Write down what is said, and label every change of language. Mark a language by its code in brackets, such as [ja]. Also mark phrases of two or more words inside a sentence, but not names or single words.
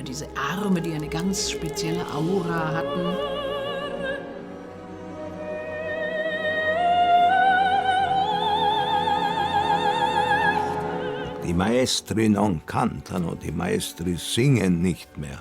[de] Diese Arme, die eine ganz spezielle Aura hatten. [it] Die Maestri non cantano, [de] die Maestri singen nicht mehr.